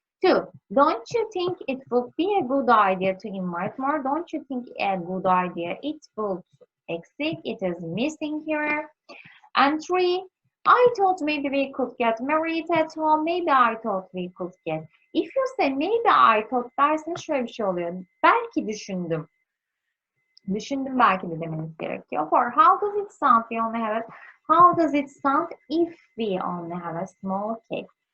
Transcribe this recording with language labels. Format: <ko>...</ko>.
<en>Two, don't you think it would be a good idea to invite more? Don't you think a good idea it would exist? It is missing here. And three, I thought maybe we could get married at home. Maybe I thought we could get. If you say maybe I thought</en> <tr>dersin şöyle bir şey oluyor. Belki düşündüm. Düşündüm belki de demeniz gerekiyor.</tr> <en>For how does it sound? We only have how does it sound if we only have a small cake?</en>